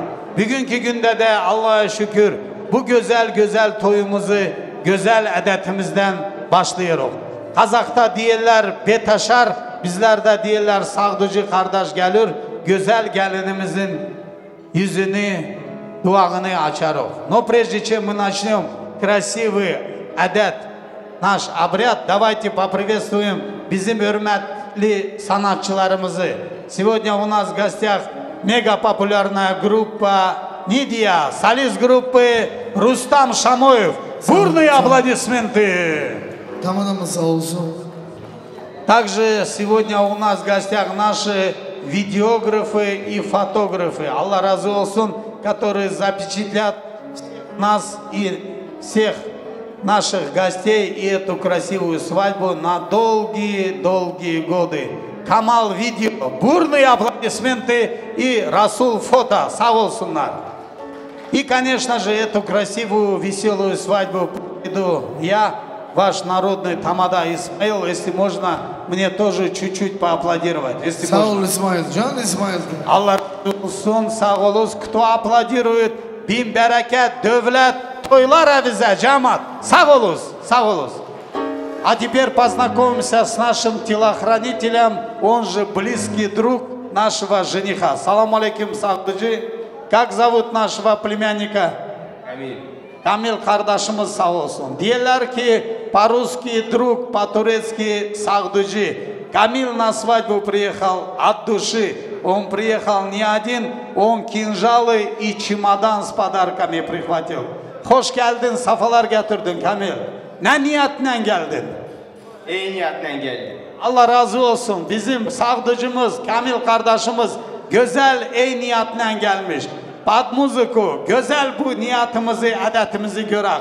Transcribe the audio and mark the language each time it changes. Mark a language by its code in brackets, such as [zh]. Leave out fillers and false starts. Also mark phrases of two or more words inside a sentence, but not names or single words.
[tr] Bugünkü günde de Allah'a şükür bu güzel toyumuzu güzel adetimizden başlıyoruz. Kazakta diyorlar betaşar, bizlerde diyorlar sağdıcı kardeş gelir, güzel gelinimizin yüzünü, duağını açarız. [ru] Но прежде чем мы начнем красивый адет, наш обряд, давайте поприветствуем [tr] bizim hürmetli sanatçılarımızı. [ru] Сегодня у нас в гостях мега популярная группа Нидия, солист группы Рустам Шамоев. Бурные аплодисменты. [tr] Tamamımız sağ olsun. [ru] Также сегодня у нас в гостях наши видеографы и фотографы. [tr] Allah razı olsun, [ru] которые запечатлят нас и всех наших гостей и эту красивую свадьбу на долгие-долгие годы. Камал видео, бурные аплодисменты и Расул фото. [tr] Сау olsunlar. [ru] И, конечно же, эту красивую, веселую свадьбу проведу я, ваш народный тамада Исмаил. Если можно, мне тоже чуть-чуть поаплодировать. Если [tr] Sağ ol [ru] можно. [tr] İsmail, can İsmail. Allah razı olsun, sağ olun. [ru] Кто аплодирует, [tr] bin bereket, dövlet, toylar авизе, джамат. Sağ olun, sağ olun. [ru] А теперь познакомимся с нашим телохранителем, он же близкий друг нашего жениха. Салам алейкум, Сагдыджи. Как зовут нашего племянника? [tr] Камил. Камил кардашымыз sağ olsun. Diyorlar ki [ru] по-русски друг, по-турецки Сагдыджи. Камил на свадьбу приехал от души. Он приехал не один, он кинжалы и чемодан с подарками прихватил. [tr] Hoş geldin, safalar getirdin Kamil. Ne niyetle geldin? İyi niyetle geldim. Allah razı olsun. Bizim Sağdıcımız, Kamil kardeşimiz güzel ey niyetle gelmiş. Bad muziku, güzel bu niyetimizi, adetimizi görək.